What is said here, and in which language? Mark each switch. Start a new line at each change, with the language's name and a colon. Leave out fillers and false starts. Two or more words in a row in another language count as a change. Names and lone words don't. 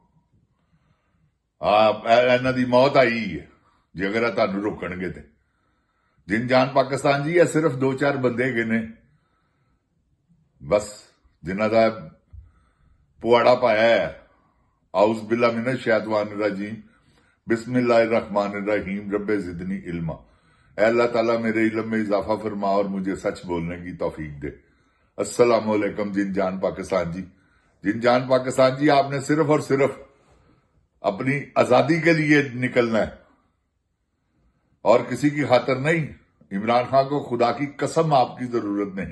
Punjabi: ਇਹਨਾਂ ਦੀ ਮੌਤ ਆਈ ਹੈ ਜੇ ਅਗਰ ਤੁਹਾਨੂੰ ਰੋਕਣਗੇ ਤੇ। ਜਿਨ ਜਾਨ ਪਾਕਿस्तान जी, ਇਹ ਸਿਰਫ 2-4 ਬੰਦੇ ਹੈਗੇ ਨੇ ਬਸ ਜਿਨ੍ਹਾਂ ਦਾ ਪੁਆੜਾ ਪਾਇਆ ਹੈ।
Arabic: أعوذ بالله من الشيطان الرجيم، بسم الله الرحمن الرحيم، رب زدني علما.
Urdu: اللہ تعالیٰ میرے علم میں اضافہ فرما اور مجھے سچ بولنے کی توفیق دے. السلام علیکم جن جان پاکستان جی۔ جن جان پاکستان جی، آپ نے صرف اور صرف اپنی آزادی کے لیے نکلنا ہے اور کسی کی خاطر نہیں. عمران خان کو خدا کی قسم آپ کی ضرورت نہیں.